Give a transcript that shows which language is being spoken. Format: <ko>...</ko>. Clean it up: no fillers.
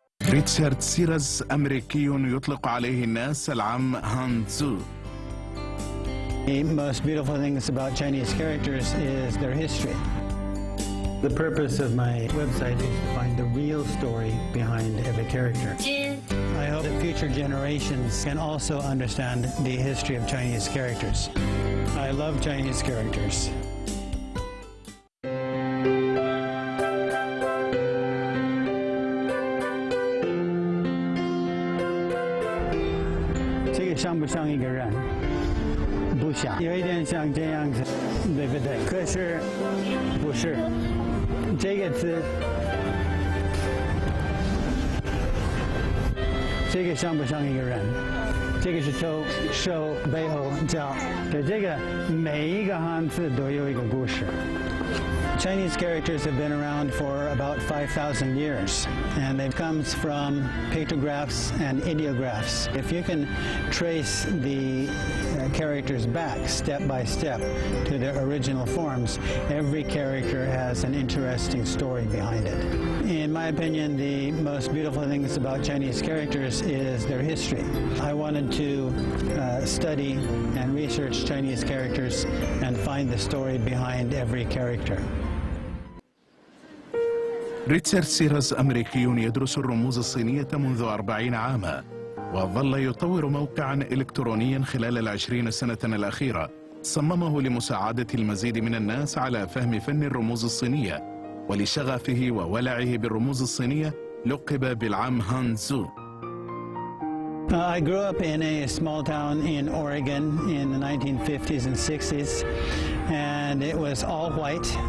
<ar>ريتشارد سيرس أمريكي يطلق عليه الناس العم هانزو.</ar> <en>The most beautiful things about Chinese characters is their history. The purpose of my website is to find the real story behind every character. I hope that future generations can also understand the history of Chinese characters. I love Chinese characters.</en> <zh>这个像不像一个人？不像，有一点像这样子，对不对？可是不是这个字，这个像不像一个人？这个是头、手、背后、脚，对，这个每一个汉字都有一个故事。</zh> <en>Chinese characters have been around for about 5,000 years, and it comes from pictographs and ideographs. If you can trace the characters back step by step to their original forms, every character has an interesting story behind it. In my opinion, the most beautiful things about Chinese characters is their history. I wanted to study and research Chinese characters and find the story behind every character.</en> <ar>ريتشارد سيرس أمريكي يدرس الرموز الصينية منذ 40 عاما، وظل يطور موقعا إلكترونيا خلال 20 سنة الأخيرة صممه لمساعدة المزيد من الناس على فهم فن الرموز الصينية، ولشغفه وولعه بالرموز الصينية لقب بالعم هانزو.</ar> <en>I grew up in a small town in Oregon in the 1950s and 60s, and it was all white.</en>